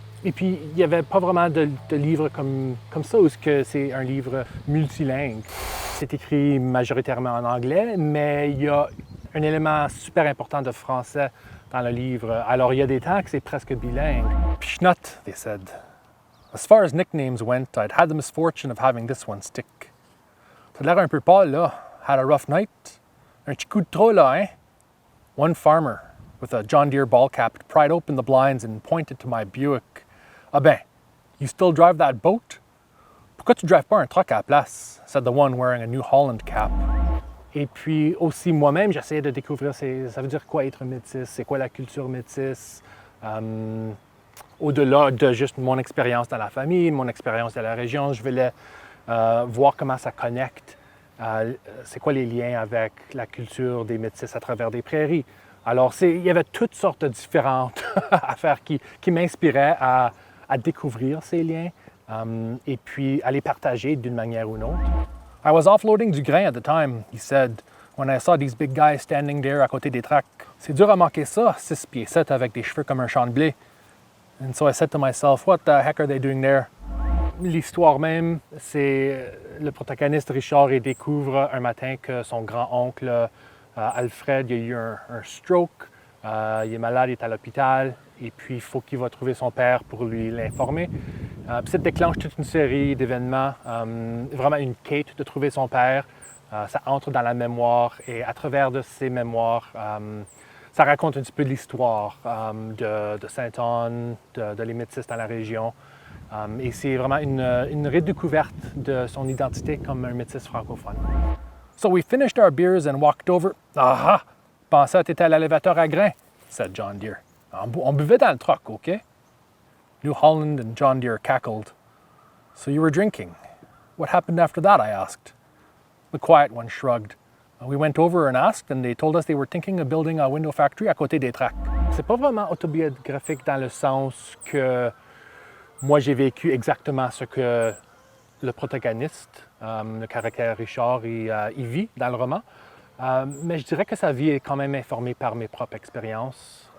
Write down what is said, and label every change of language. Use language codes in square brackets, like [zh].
[fr] Et puis, il n'y avait pas vraiment de livre comme ça, où c'est un livre multilingue. C'est écrit majoritairement en anglais, mais il y a un élément super important de français dans le livre. Alors, il y a des temps que c'est presque bilingue. [en] Pichnot, they said. As far as nicknames went, I'd had the misfortune of having this one stick. [fr] T'as l'air un peu pâle, là. [en] Had a rough night. [fr] Un petit coup de trop, là, hein? [en] One farmer, with a John Deere ball cap, pried open the blinds and pointed to my Buick. Ah ben, you still drive that boat? [fr] Pourquoi tu ne drives pas un truck à la place? [en] Said the one wearing a New Holland cap. [fr] Et puis aussi, moi-même, j'essayais de découvrir ça veut dire quoi être métis, c'est quoi la culture métisse. Au-delà de juste mon expérience dans la famille, mon expérience dans la région, je voulais voir comment ça connecte. C'est quoi les liens avec la culture des Métis à travers des prairies. Alors, il y avait toutes sortes de différentes affaires qui m'inspiraient à découvrir ces liens et puis à les partager d'une manière ou d'une autre. [en] I was offloading [fr] du grain [en] at the time, he said, when I saw these big guys standing there [fr] à côté des tracks. C'est dur à manquer ça, 6 pieds 7 avec des cheveux comme un champ de blé. [en] And so I said to myself, what the heck are they doing there? [fr] L'histoire même, c'est le protagoniste Richard, il découvre un matin que son grand-oncle Alfred, il a eu un stroke, il est malade, il est à l'hôpital, et puis il faut qu'il va trouver son père pour lui l'informer. Puis ça déclenche toute une série d'événements, vraiment une quête de trouver son père. Ça entre dans la mémoire, et à travers de ces mémoires, ça raconte un petit peu l'histoire de Sainte-Anne, de les Métis dans la région. Et c'est vraiment une redécouverte de son identité comme un métis francophone. [en] So we finished our beers and walked over. Aha! [fr] Pensais que tu étais à l'élévateur à grains, [en] said John Deere. [fr] On buvait dans le truck, OK? [en] New Holland and John Deere cackled. So you were drinking. What happened after that? I asked. The quiet one shrugged. We went over and asked, and they told us they were thinking of building a window factory [fr] à côté des tracks. C'est pas vraiment autobiographique dans le sens que moi, j'ai vécu exactement ce que le protagoniste, le caractère Richard, il vit dans le roman. Mais je dirais que sa vie est quand même informée par mes propres expériences.